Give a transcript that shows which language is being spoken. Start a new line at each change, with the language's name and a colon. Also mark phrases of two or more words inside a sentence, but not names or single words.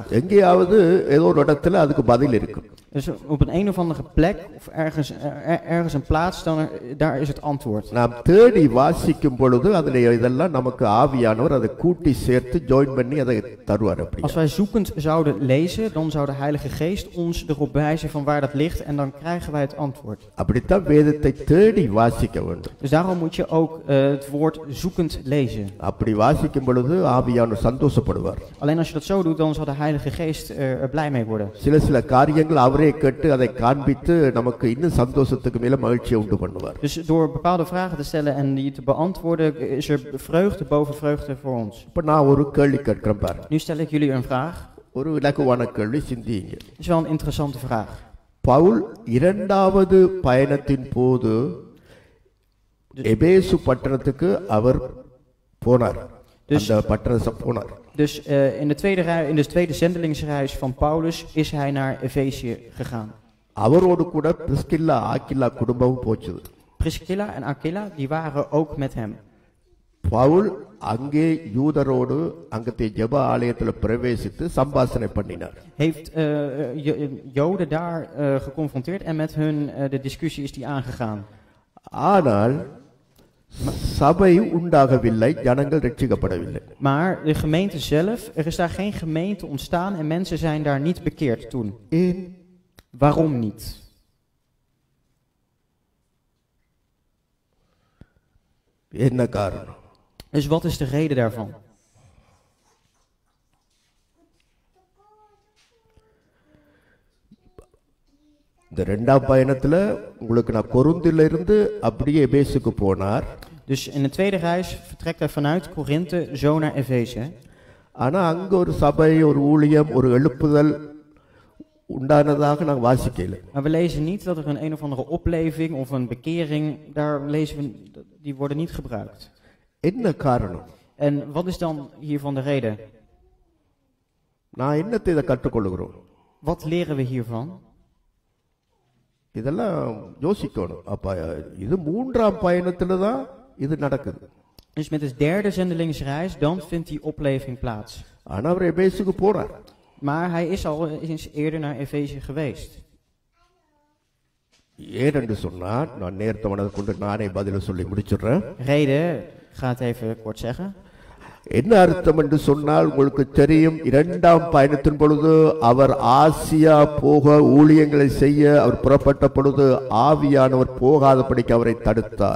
Tamil: எங்கேயாவது ஏதோ ஒரு இடத்துல அதுக்கு பதில் இருக்கும்.
Dutch: Dus op een of andere plek of ergens een plaats, daar is het antwoord.
Tamil: நாம் தேடி வாசிக்கும் பொழுது அதில் இதெல்லாம் நமக்கு ஆவியானவர் அதை கூட்டி சேர்த்து ஜாயின் பண்ணி அதை தருவார்.
Dutch: Als wij zoekend zouden lezen, dan zou de Heilige Geest ons erop wijzen van waar dat ligt en dan krijgen wij het antwoord.
Tamil: அப்படித்தான் வேதத்தை தேடி வாசிக்க வேண்டும்.
Dutch: Dus daarom moet je ook het woord zoekend lezen.
Tamil: அப்படி வாசிக்கும் பொழுது ஆவியானவர் சந்தோஷப்படுவார்.
Dutch: Alleen als je dat zo doet, dan zal de Heilige Geest er blij mee worden.
Tamil: சில காரியங்கள் அவரே கேட்டு அதை காண்பித்து நமக்கு இன்னும் சந்தோஷத்துக்கு மேல மகிழ்ச்சியை உண்டு பண்ணுவார்.
Dutch: Dus door bepaalde vragen te stellen en die te beantwoorden, is er vreugde boven vreugde voor ons.
Tamil: இப்ப நான் ஒரு கேள்வி கேட்கிறேன் பாருங்க.
Dutch: Nu stel ik jullie een vraag.
Tamil: ஒரு இலகுவான கேள்வி, சிந்தியுங்க.
Dutch: Het is wel een interessante vraag.
Tamil: பவுல் இரண்டாவது பயணத்தின் போது எபேசு பட்டணத்துக்கு அவர் போனார். அந்த பட்டணத்துக்கு போனார்.
Dutch: Dus in de tweede zendelingsreis van Paulus is hij naar Efezië gegaan.
Tamil: அவரோடு கூட பிரிஸ்கில்லா ஆக்கில்லா குடும்பமும் போச்சுது.
Dutch: Priscilla en Aquila, die waren ook met hem.
Tamil: பவுல் அங்கே யூதரோடு அங்கത്തെ ஜெப ஆலயத்துல பிரவேசித்து சம்பாஷணை பண்ணினார்.
Dutch: Heeft Joden daar geconfronteerd en met hun de discussie is die aangegaan.
Tamil: ஆனால் சபை உண்டாகவில்லை, ஜனங்கள் ரட்சிக்கப்படவில்லை.
Dutch: Maar de gemeente zelf, er is daar geen gemeente ontstaan en mensen zijn daar niet bekeerd toen. Waarom niet?
Tamil: என்ன காரணம்?
Dutch: Dus wat is de reden daarvan?
Tamil: இந்த இரண்டாம் பயணத்துல உங்களுக்கு நான் கொரிந்தில இருந்து அப்படியே எபேசுக்கு போனார்.
Dutch: Dus in de tweede reis vertrekt hij vanuit Korinthe zo naar Efeze.
Tamil: ஆனா அங்க ஒரு சபை, ஒரு ஊழியம், ஒரு எழுப்புதல் உண்டானதாக நாங்க வாசிக்கல.
Dutch: Maar we lezen niet dat er een of andere opleving of een bekering, daar lezen we, die worden niet gebruikt.
Tamil: என்ன காரணம்?
Dutch: En wat is dan hiervan de reden?
Tamil: நான் என்னத்தை இதை கற்றுக்கொள்கிறோம்?
Dutch: Wat leren we hiervan?
Tamil: இதெல்லாம் யோசிக்கணும். அப்ப இது மூன்றாம் பயணத்துல தான் இது நடக்குது.
Dutch: Dus met de derde zendelingsreis, dan vindt die opleving plaats.
Tamil: ஆனா அவர் எபேசுக்கு போறார்.
Dutch: Maar hij is al eens eerder naar Efeze geweest.
Tamil: ஏனென்று சொன்னால், நான் நேரத்தை மனதை கொண்டு நானே பதில சொல்லி முடிச்சிடுறேன்.
Dutch: Reden, ik ga het even kort zeggen.
Tamil: என்ன அர்த்தம் என்று சொன்னால் உங்களுக்கு தெரியும், இரண்டாம் பயணத்தின் பொழுது அவர் ஆசியா போக ஊழியங்களை செய்ய அவர் புறப்பட்ட பொழுது ஆவியானவர் போகாதபடிக்கு அவரை தடுத்தார்.